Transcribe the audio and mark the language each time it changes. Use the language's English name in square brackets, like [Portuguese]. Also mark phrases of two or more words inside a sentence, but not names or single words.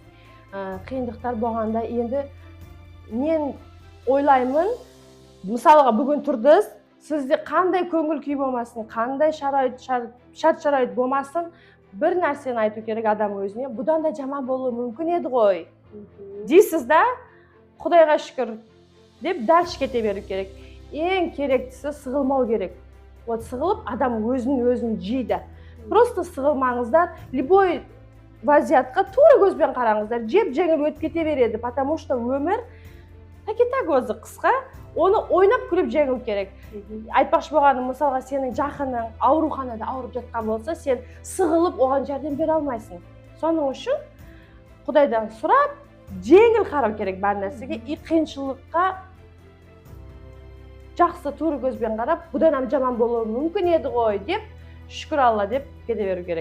[Kazakh] Қиындықтар болғанда енді мен ойлаймын, мысалға бүгін тұрдыңыз, сізде қандай көңіл күй болмасын, қандай шарт-шарайт болмасын, бір нәрсені айту керек адам өзіне, бұдан да жаман болуы мүмкін еді ғой. Дейсіз да, Құдайға шүкір деп дәл кете беру керек. Ең керектісі сығылмау керек. Сығылып адам өзін жейді. Просто сығылмаңыздар. [Uzbek] Любой vaziyatga to'g'ri ko'z bilan qarangizlar. Jep jengil o'tib ketaveradi, [Russian] потому что өмір так [Uzbek] o'zi qisqa. [Kazakh] Оны [Uzbek] o'ynab kulib [Kazakh] жеңу керек. Айтпақшы болғаным, мысалға сенің жақының ауруханада ауырып жатқан болса, сен сығылып оған жәрдем бере алмайсың. Соның үшін Құдайдан сұрап, жеңіл қарау керек бар нәрсеге, қиыншылыққа жақсы тура көзбен қарап, бұдан жаман болуы мүмкін еді ғой деп, шүкір Алла деп кете беру керек.